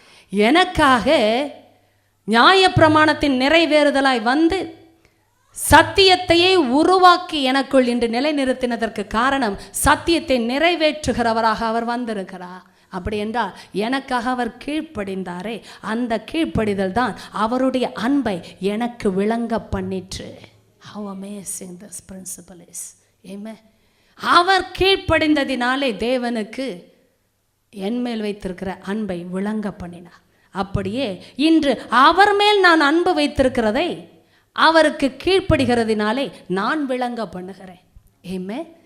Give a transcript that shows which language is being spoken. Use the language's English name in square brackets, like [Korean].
[Tamil] எனக்காக நியாயப்பிரமாணத்தின் நிறைவேறுதலாய் வந்து சத்தியத்தையே உருவாக்கி எனக்குள் இன்று நிலைநிறுத்தினதற்கு காரணம் சத்தியத்தை நிறைவேற்றுகிறவராக அவர் வந்திருக்கிறார். அப்படி என்றால் எனக்காக அவர் கீழ்ப்படிந்தாரே, அந்த கீழ்ப்படிதல் தான் அவருடைய அன்பை எனக்கு விளங்க பண்ணிற்று. [English] How amazing this principle is. Amen. [Tamil] அவர் கீழ்ப்படிந்ததினாலே தேவனுக்கு என்மேல் வைத்திருக்கிற அன்பை விளங்க பண்ணினார். அப்படியே இன்று அவர் மேல் நான் அன்பு வைத்திருக்கிறதை அவருக்கு கீழ்ப்படுகிறதினாலே நான் விளங்க பண்ணுகிறேன். Amen.